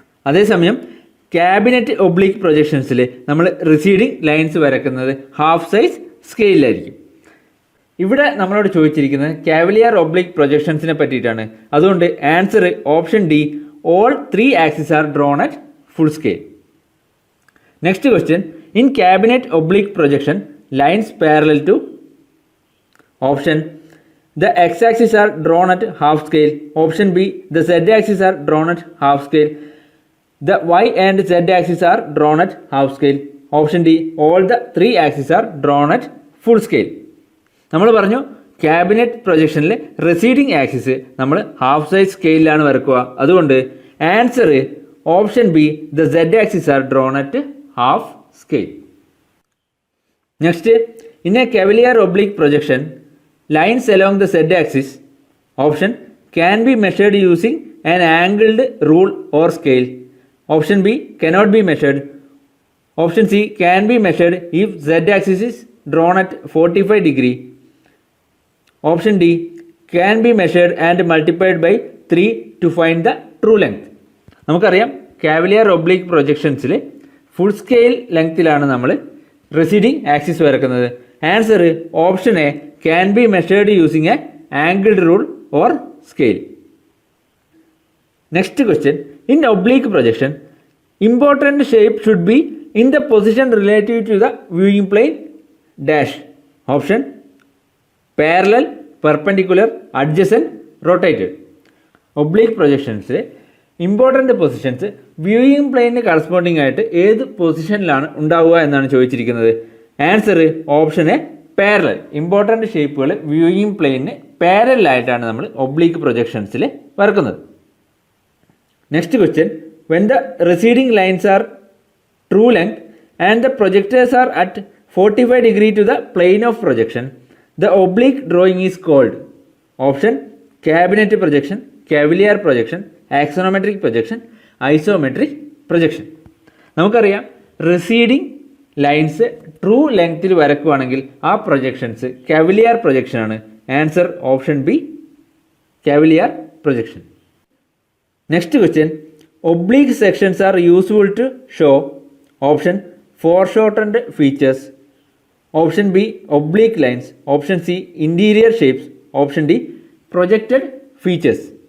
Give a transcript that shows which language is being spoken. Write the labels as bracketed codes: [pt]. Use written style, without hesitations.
[ml] അതേസമയം cabinet oblique പ്രൊജക്ഷൻസിൽ നമ്മൾ receding lines വരക്കുന്നത് ഹാഫ് സൈസ് സ്കെയിലായിരിക്കും. ഇവിടെ നമ്മളോട് ചോദിച്ചിരിക്കുന്നത് കാവലിയർ ഒബ്ലിക് പ്രൊജക്ഷൻസിനെ പറ്റിയിട്ടാണ്. [en] അതുകൊണ്ട് answer option D, all 3 axis are drawn at full scale. Next question, in cabinet oblique projection lines parallel to option the x-axis are drawn at half scale, option B the z-axis are drawn at half scale, the y and z-axis are drawn at half scale, option D all the 3 axes are drawn at full scale. [ml] നമ്മൾ പറഞ്ഞു cabinet പ്രൊജക്ഷനിൽ receding axis നമ്മൾ half size സ്കെയിലാണ് വരക്കുക. [en] അതുകൊണ്ട് answer option B the z axis are drawn at half scale. Next, in a cavalier oblique projection lines along the z-axis option can be measured using an angled rule or scale, option B cannot be measured, option C can be measured if z-axis is drawn at 45 degree, option D can be measured and multiplied by 3 to find the true length. [ml] നമുക്കറിയാം Cavalier oblique പ്രൊജക്ഷൻസിൽ full scale ലെങ്ത്തിലാണ് നമ്മൾ receding axis വരക്കുന്നത്. [en] Answer option A can be measured using a angled rule or scale. Next question, in oblique projection important shape should be in the position relative to the viewing plane dash, option parallel, perpendicular, adjacent, rotated. [ml] Oblique projections important positions viewing പ്ലെയിനിന് corresponding ആയിട്ട് ഏത് പൊസിഷനിലാണ് ഉണ്ടാവുക എന്നാണ് ചോദിച്ചിരിക്കുന്നത്. [en] Answer option A parallel. [ml] Important ഷേപ്പുകൾ viewing പ്ലെയിനിന് പാരലായിട്ടാണ് നമ്മൾ ഒബ്ലിക്ക് പ്രൊജക്ഷൻസിൽ വരക്കുന്നത്. [en] Next question, when the receding lines are true length and the projectors are at 45 degree to the plane of projection, the oblique drawing is called option cabinet projection, cavalier projection, axonometric projection, isometric projection. [ml] നമുക്കറിയാം receding lines true ലെങ്ത്തിൽ വരക്കുകയാണെങ്കിൽ ആ projections Cavalier പ്രൊജക്ഷനാണ്. [en] Answer option B cavalier projection. Next question, oblique sections are useful to show option foreshortened features, option B oblique lines, option C interior shapes, option D projected features.